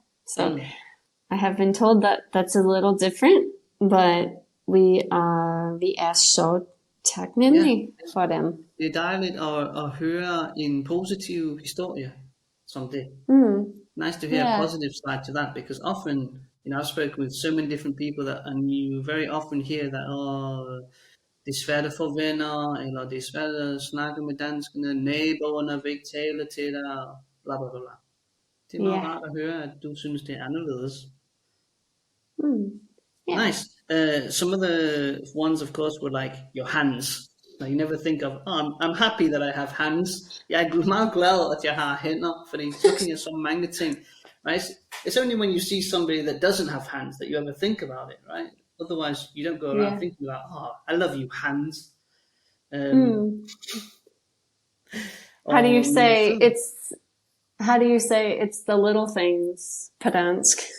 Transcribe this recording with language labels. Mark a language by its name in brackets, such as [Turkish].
[English] So I have been told that that's a little different, but we [Danish] er så taknemmelige for dem. Det er dejligt at høre en positiv historie som det. [English] Nice to hear a positive side to that, because often, I've spoken with so many different people and you very often hear that, [Danish] det er svært at få venner, eller det er svært at snakke med danskerne, naboerne vil ikke tale til dig, bla bla bla. Det er meget Yeah. rart at høre, at du synes, det er anderledes. Yeah. [English] Nice. Some of the ones, of course, were like your hands. Now, you never think of, I'm happy that I have hands. [Danish] Jeg er meget glad, at jeg har hænder, fordi så kan jeg så mange ting. [English] Right? It's only when you see somebody that doesn't have hands that you ever think about it, right? Otherwise, you don't go around thinking about, I love you, hands. How do you say it's? How do you say it's the little things [Danish] på dansk?